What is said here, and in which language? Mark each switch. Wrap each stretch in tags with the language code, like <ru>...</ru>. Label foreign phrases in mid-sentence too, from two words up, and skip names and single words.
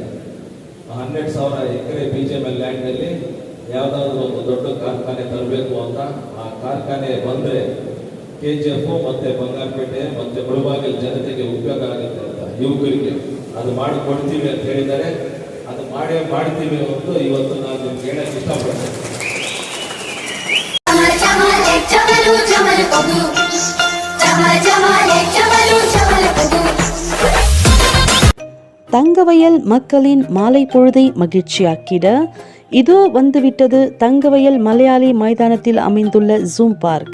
<kn>12,000 ಎಕರೆ BGML ಲ್ಯಾಂಡ್ ನಲ್ಲಿ ಯಾವ್ದಾದ್ರು ಒಂದು ದೊಡ್ಡ ಕಾರ್ಖಾನೆ ತರಬೇಕು ಅಂತ. ಆ ಕಾರ್ಖಾನೆ ಬಂದ್ರೆ KGF ಮತ್ತೆ ಬಂಗಾರಪೇಟೆ ಮತ್ತೆ ಮುಳಬಾಗಿಲು ಜನತೆಗೆ ಉಪಯೋಗ ಆಗುತ್ತೆ ಅಂತ, ಯುವಕರಿಗೆ ಅದು ಮಾಡಿ ಕೊಡ್ತೀವಿ ಅಂತ ಹೇಳಿದ್ದಾರೆ. ಅದು ಮಾಡ್ತೀವಿ ಅಂತ ಇವತ್ತು ನಾನು ನಿಮ್ಗೆ ಹೇಳಕ್ ಇಷ್ಟಪಡ್ತೇನೆ.</kn> <ta>தங்கவயல் மக்களின் மாலை பொழுதை மகிழ்ச்சியாக்கிட இதோ வந்துவிட்டது தங்கவயல் மலையாளி மைதானத்தில் அமைந்துள்ள ஜூம் பார்க்.</ta>